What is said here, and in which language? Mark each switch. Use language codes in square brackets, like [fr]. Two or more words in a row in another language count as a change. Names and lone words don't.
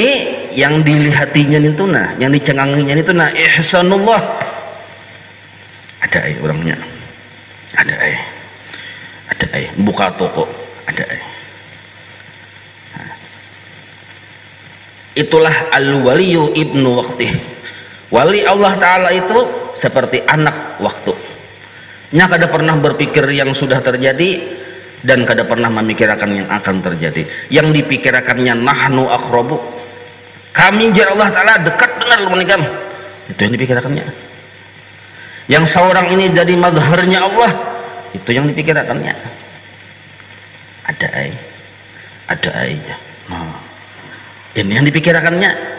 [id] Yang dilihatinya itu nah, yang dicenganginya itu nah, ihsanullah. Ada orangnya, ada buka toko, ada itulah [ar] الولي ابن وقته. [id] Wali Allah Ta'ala itu seperti anak waktu nya, kada pernah berpikir yang sudah terjadi dan kada pernah memikirkan yang akan terjadi. Yang dipikirkannya [ar] نحن أقرب, [id] kami jar Allah Ta'ala dekat benar menikam, itu yang dipikirkannya. Yang seorang ini jadi madharnya Allah, itu yang dipikirkannya. Ada aja. Nah, ini yang dipikirkannya.